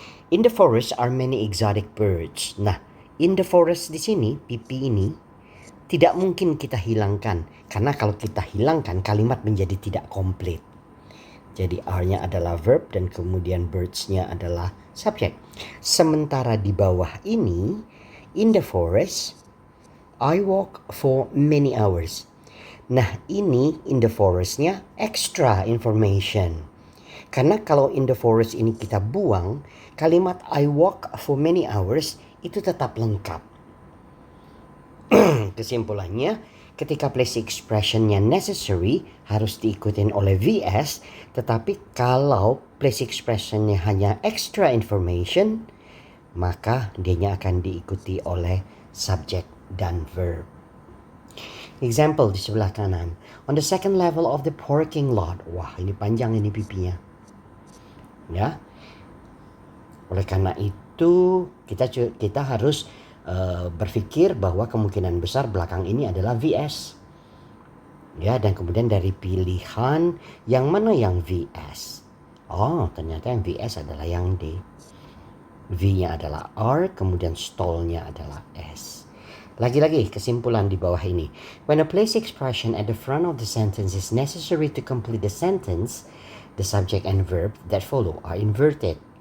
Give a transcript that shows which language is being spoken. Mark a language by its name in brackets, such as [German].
[English] In the forest are many exotic birds. [Indonesian] Nah, [English] in the forest [Indonesian] di sini, PP ini tidak mungkin kita hilangkan. Karena kalau kita hilangkan, kalimat menjadi tidak komplit. Jadi are-nya adalah verb dan kemudian birds-nya adalah subjek. Sementara di bawah ini, [English] in the forest, I walk for many hours. [Indonesian] Nah, ini [English] in the forest-nya extra information. [Indonesian] Karena kalau in the forest ini kita buang, kalimat [English] I walk for many hours [Indonesian] itu tetap lengkap. Kesimpulannya, ketika place expression-nya necessary harus diikutin oleh VS, tetapi kalau place expression-nya hanya extra information, maka dianya akan diikuti oleh subject dan verb. Example di sebelah kanan. [English] On the second level of the parking lot. [Indonesian] Wah, ini panjang ini pipinya. Ya. Oleh karena itu, kita harus berpikir bahwa kemungkinan besar belakang ini adalah VS. Ya, dan kemudian dari pilihan yang mana yang VS? Oh, ternyata yang VS adalah yang D. V-nya adalah R, kemudian stall-nya adalah S. Lagi-lagi kesimpulan di bawah ini. [English] When a place expression at the front of the sentence is necessary to complete the sentence, the subject and verb that follow are inverted.